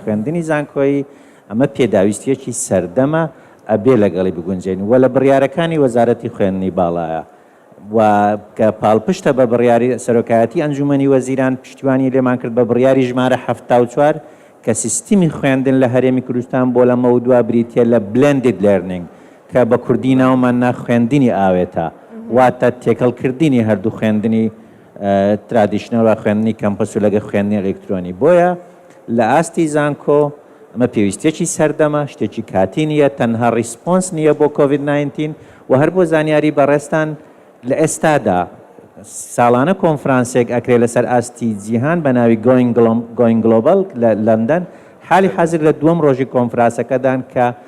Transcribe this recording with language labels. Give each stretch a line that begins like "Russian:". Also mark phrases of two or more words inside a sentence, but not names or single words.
Central Kurdish: خوێندنی زانکۆیی ئەمە پێداویستیەکی سەردەمە ئەبێ لەگەڵی بگونجێن و لە بڕیارەکانی وەزارەتی خوێندنی باڵایە و کە پاڵپشتە بە بڕیاری سەرۆکایەتی ئەنجومەنی وەزیران پشتیوانی لێمان کرد بە بڕیاری ژمارە 74 کە سیستمی خوێندن لە هەرێمی کوردستان بۆ لە مەودووە بریتە لە
English: blended learning
Central Kurdish: کە بە کوردی ناومان خوێندنی ئاوێتە واتە تێکەڵکردنی هەردوو خوێندنی ترادیشنەل و خوێندنی کەمپەس و لەگە خوێندنی ئەلکترۆنی بۆیە لە ئاستی زانکۆ ئەمە پێویستێکی سەردەمە شتێکی کاتی نییە تەنها ریسپۆنس نییە بۆ کۆڤید-19 و هەر بۆ زانیاری بەڕێستان لە ئێستادا ساڵانە کۆنفرانسێک ئەکرێ لەسەر ئاستی جیهان بە ناوی Going Global لە لەندەن حالی حەزر لە دووەم ڕۆژی کۆنفرانسەکەدان کە